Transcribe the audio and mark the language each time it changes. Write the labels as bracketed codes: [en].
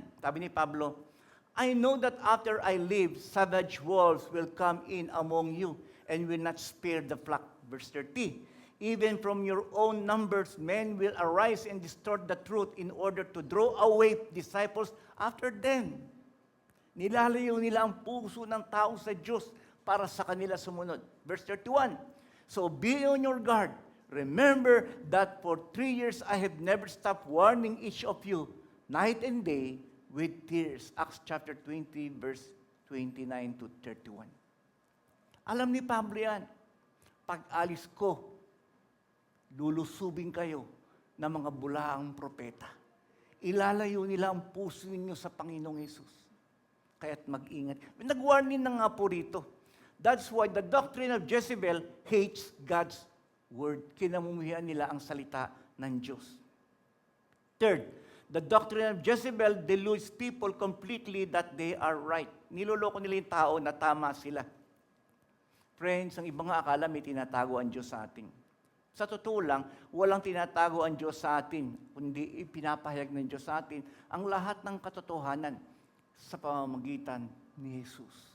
[tl] Sabi ni Pablo, [en] I know that after I leave, savage wolves will come in among you and will not spare the flock. Verse 30. Even from your own numbers, men will arise and distort the truth in order to draw away disciples after them. [tl] Nilalayo nila ang puso ng tao sa Diyos para sa kanila sumunod. [en] Verse 31. So be on your guard. Remember that for 3 years I have never stopped warning each of you, night and day, with tears. Acts chapter 20, verse 29 to 31. [tl] Alam ni Pablo yan, pag alis ko, lulusubin kayo ng mga bulaang propeta. Ilalayo nila ang puso ninyo sa Panginoong Hesus. Kaya't mag-ingat. Nag-warning na nga po rito. [en] That's why the doctrine of Jezebel hates God's word. [tl] Kinamumuhian nila ang salita ng Diyos. [en] Third, the doctrine of Jezebel deludes people completely that they are right. [tl] Niloloko nila yung tao na tama sila. Friends, ang ibang akala may tinatago ang Diyos sa atin. Sa totoo lang, walang tinatago ang Diyos sa atin, kundi ipinapahayag ng Diyos sa atin ang lahat ng katotohanan sa pamamagitan ni Jesus.